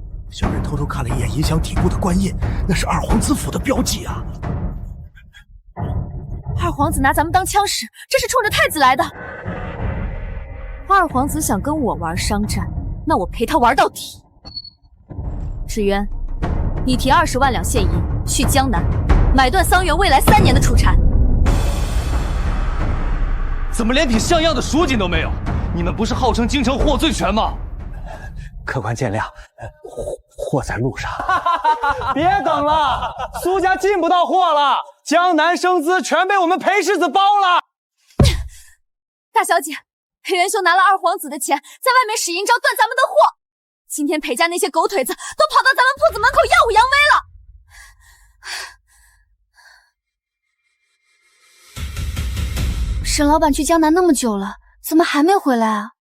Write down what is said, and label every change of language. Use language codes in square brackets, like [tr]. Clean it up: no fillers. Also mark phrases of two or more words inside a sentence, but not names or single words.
[zh] 小人偷偷看了一眼銀箱底部的官印，那是二皇子府的標記啊。二皇子拿咱們當槍使，這是衝着太子來的。二皇子想跟我玩商戰，那我陪他玩到底。芷淵，你提20萬兩現銀去江南，買斷桑園未來3年的出產。怎麼連挺像樣的書記都沒有？你們不是號稱京城貨最全嗎？客官見諒，貨在路上。別等了，蘇家進不到貨了，江南生絲全被我們裴世子包了。大小姐，裴元修拿了二皇子的錢，在外面使陰招斷咱們的貨。今天裴家那些狗腿子都跑到咱們鋪子門口耀武揚威了。沈老闆去江南那麼久了，怎麼還沒回來啊？